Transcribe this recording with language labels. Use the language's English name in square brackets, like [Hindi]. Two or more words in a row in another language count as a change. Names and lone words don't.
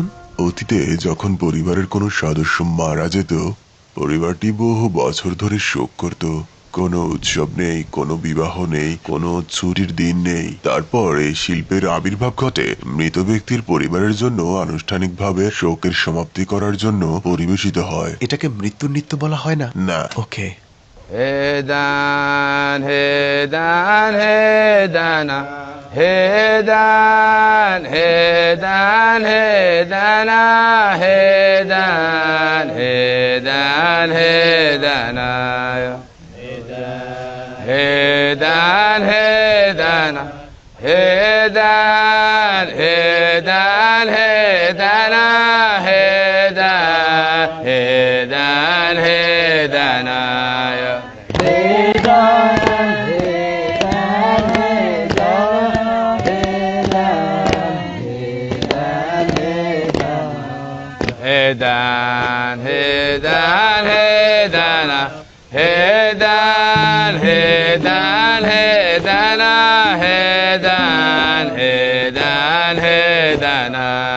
[Bangla] অতীতে যখন পরিবারের কোনো সদস্য মারা যেত, পরিবারটি বহু বছর ধরে শোক করত। কোনো উৎসব নেই, কোনো বিবাহ নেই, কোনো ছুটির দিন নেই। তারপর এই শিল্পের আবির্ভাব ঘটে মৃত ব্যক্তির পরিবারের জন্য আনুষ্ঠানিকভাবে শোকের সমাপ্তি করার জন্য পরিবেশিত হয়। এটাকে মৃত্যুর নৃত্য বলা হয় না? না। ওকে। হেদান হেদান হেদানা হেদান হেদান হেদানা হেদান হেদান হেদানা হেদান হেদানা হেদান হেদান হেদানা হেদান হেদান হেদানা Hedan, hedan, hedana, hedan, hedan, hedana, hedan, hedan, hedana,